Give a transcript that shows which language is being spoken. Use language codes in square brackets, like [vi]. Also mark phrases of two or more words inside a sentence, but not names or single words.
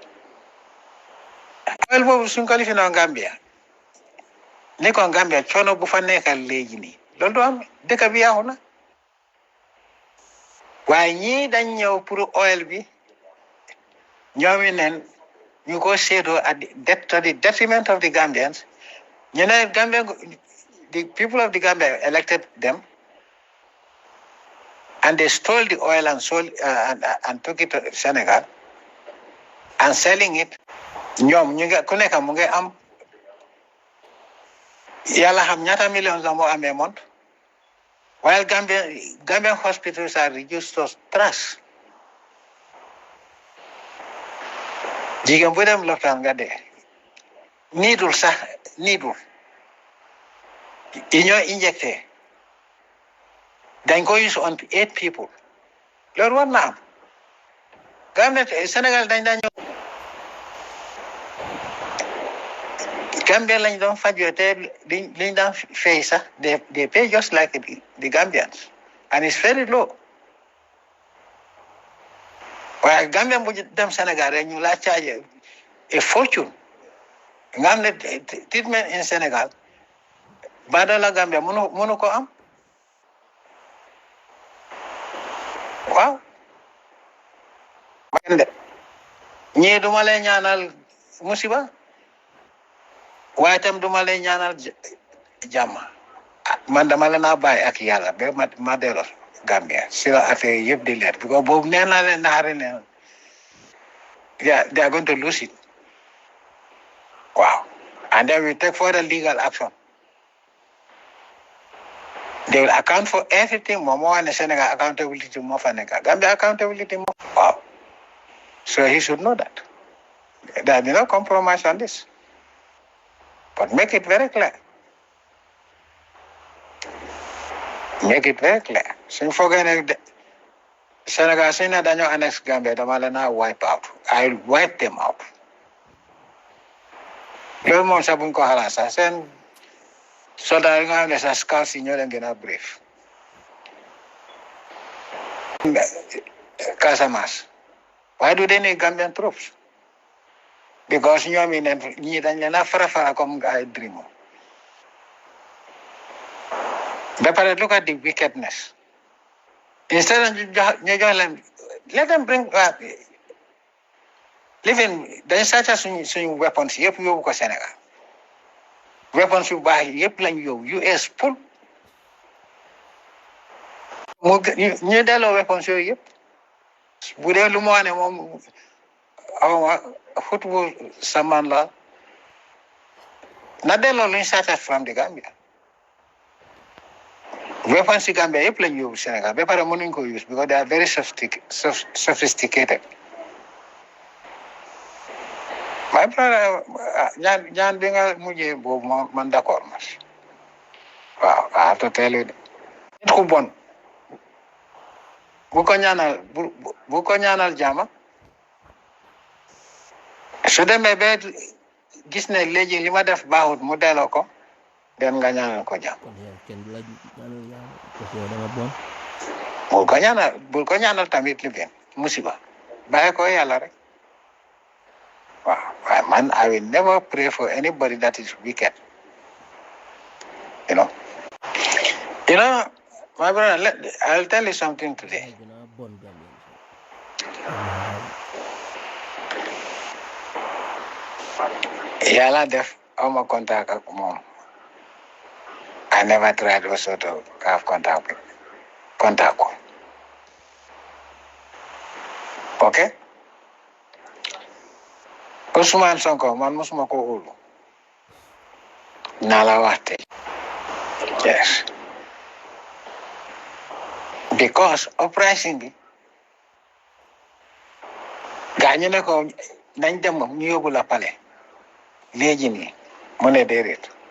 [wo] alal boobu suñ ko lifinoo Gambia ni ko Gambia coono bu fa nekkal léegi nii loolu du am dëkk bi yaaxu na waaye ñii dañ ñëw pour oil bi ñoomi neen ñu ko seedoo [en] to the detriment of the Gambians. You know, the people of the Gambia elected them, and they stole the oil and sold and took it to Senegal and selling it. [wo] ñoom ñu ngi ku nekk mu ngi am yàlla xam ñaata millions la moo amee mont [en] while Gambian hospitals are reduced to trash. [wo] jigéen bu dem lopitaan nga dee niidul yi ñoo injecté dañ ko [en] use on 8 people [wo] loolu war na am Gambia Sénégal dañ daan ñëw Gambia lañ doon fajoo te liñ daan fay sax [en] they pay just like the Gambians and it's very low [wo] waaye Gambia bu dem Sénégal rek ñu laa [en] charge a fortune [wo] nga xam ne [en] treatment in Sénégal [wo] baadoola Gambia mënu ko am waaw man de ñii duma lay ñaanal musiba waaye tam duma lay ñaanal jàmm man dama leen a bàyyi ak yàlla ba ma delloo Gambia si la affaire yi yëpp di leer because boobu nee naa leen naxari ne [en] they are going to lose it wow and then we take further legal action they will account for everything [wo] moom moo wax ne Sénégal accountability moo fa nekk Gambia accountability moo waaw [en] so he should know that there will be no compromise on this but make it very clear [wo] suñ foogee ne Sénégal suñ ne dañoo annex Gambia dama leen a [en] wipe out I will wipe them out [wo] loolu moom sax buñ ko xalaat sax seen soldat yi nga xam ne sax scouts si ñoo leen gën a brief [en] Casamance why do they need Gambian troops because [wo] ñoom ñii dañ leen a fara comme ay dream ba pare [en] look at the wickedness instead of [wo] ñu jox leen [en] let them bring living [wo] dañ sàcca suñu weapons yëpp yóbbu ko Sénégal weapons yu baax yëpp lañ yóbbu US pour ñu delloo weapons yooyu yëpp bu dee lu mu wax ne moom awma football saman la na delloo luñ sàcca [en] from the Gambia [wo] weapons yi Gambia yëpp lañ yóbbu Sénégal ba pare mënuñ ko [en] use because they are very sophisticated my brother [wo] ñaan bi nga mujjee boobu man d'accord ma waaw [en] I have to tell you [wo] nit ku bon bu ko ñaanal jàmm su demee ba gis ne léegi li ma def baaxut mu delloo ko den nga ñaanal ko jàmm bul ko ñaanal tamit li bien musiba bàyyi ko yàlla rek waaw man [en] I will never pray for anybody that is wicked you know my brother I'll tell you something today [wo] yàlla def awma contact ak moom [en] I never tried also to have contact [wo] ko okay Ousmane Sonko man musuma ko óolu naa la wax tey yes because uprising bi gaañu ne ko nañ dem ñu yóbbu la palais léegi nii mu ne déedéet